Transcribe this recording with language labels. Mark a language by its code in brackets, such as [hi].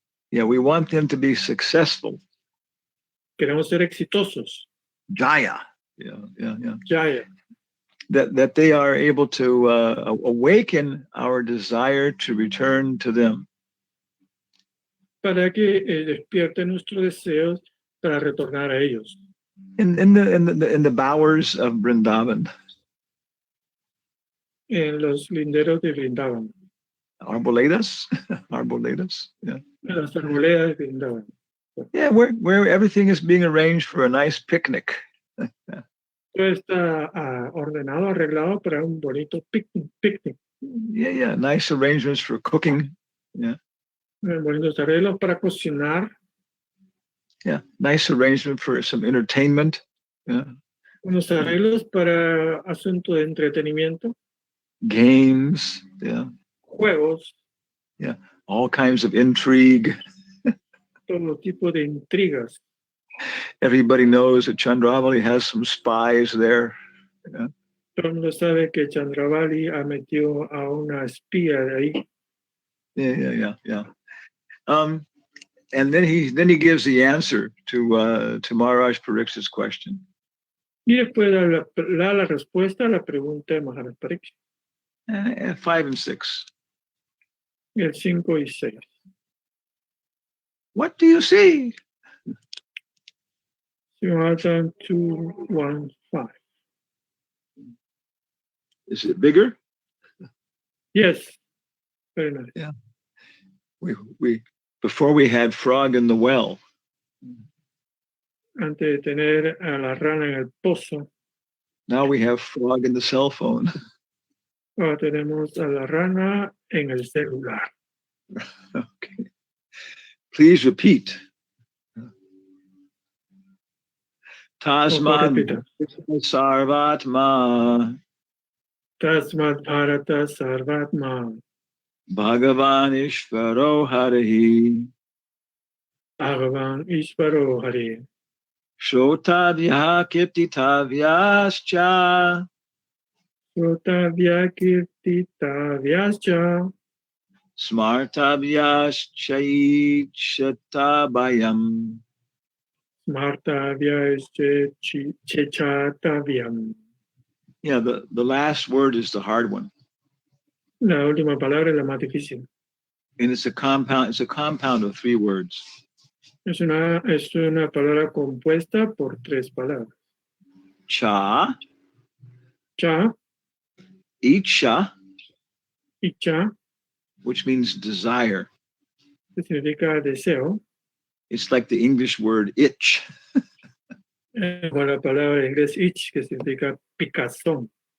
[en] yeah, we want them to be successful. [es] Queremos ser exitosos. [en] Jaya. Yeah. [sa] Jaya. [en] That they are able to awaken our desire to return to them. [es] Para que despierte nuestros deseos para retornar a ellos. [en] In the bowers of Vrindavan. [es] En los linderos de Vrindavan. Arboledas, yeah. En las arboledas de Vrindavan. [en] Yeah, where everything is being arranged for a nice picnic. [es] Todo está ordenado, arreglado para un bonito picnic. [en] Yeah, nice arrangements for cooking. Yeah. [es] Bonitos arreglos para cocinar. [en] Yeah, nice arrangement for some entertainment. Yeah. [es] Unos arreglos para asuntos de entretenimiento. [en] Games. Yeah. [es] Juegos. [en] Yeah, all kinds of intrigue. [es] Todo tipo de intrigas. [en] Everybody knows that Chandravali has some spies there. Yeah. [es] Todo el mundo sabe que Chandravali ha metido a una espía de ahí. [en] Yeah. And then he gives the answer to Maharaj Parikshit's question. [es] Y después da la respuesta a la pregunta de Maharaj Parikshit. [en] 5 and 6. [es] El 5 y 6. [en] What do you see? Bhagavatam 2:1-5. Is it bigger? Yes. Very nice. Yeah. We before we had frog in the well. [es] Antes de tener a la rana en el pozo. [en] Now we have frog in the cell phone. [es] Ahora tenemos a la rana en el celular. [en] Okay. Please repeat. [sa] Tasmad Sarvatma. Tasmad Bharata Sarvatma. Bhagavan Ishvaro Harihi. Bhagavan Ishvaro Harihi. Shotavya Kirtitavyascha. Shotavya Kirtitavyascha. Smartavyaschaitabayam. Smartavyaschaitavyam. [en] Yeah, the last word is the hard one. [es] La última palabra es la más difícil. [en] And it's a compound of 3 words. [es] Es una palabra compuesta por 3 palabras. [sa] Cha. Cha. Icha. Icha. [en] Which means desire. [es] Que significa deseo. [en] It's like the English word itch. [es] Como la palabra en inglés itch, que significa picazón.